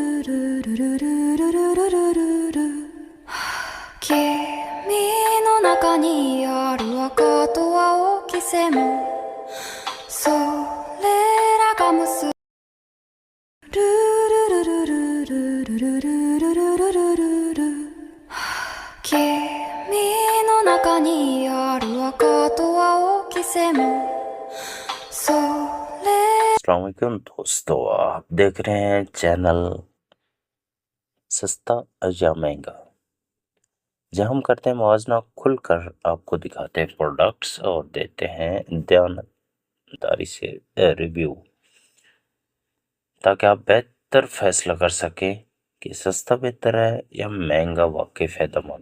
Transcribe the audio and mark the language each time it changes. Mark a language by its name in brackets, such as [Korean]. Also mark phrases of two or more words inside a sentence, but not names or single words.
[Japanese] 君の中にある赤と青き線それらが結ぶルルルルルルルルルルルルルル君の中にある赤と青き線それ [Arabic] السلام عليكم [Urdu] دوستو، آپ دیکھ رہے ہیں چینل سستا یا مہنگا، جہاں ہم کرتے ہیں معاوضہ کھل کر آپ کو دکھاتے ہیں پروڈکٹس اور دیتے ہیں دیانتداری سے ریویو، تاکہ آپ بہتر فیصلہ کر سکیں کہ سستا بہتر ہے یا مہنگا واقعی فائدہ مند.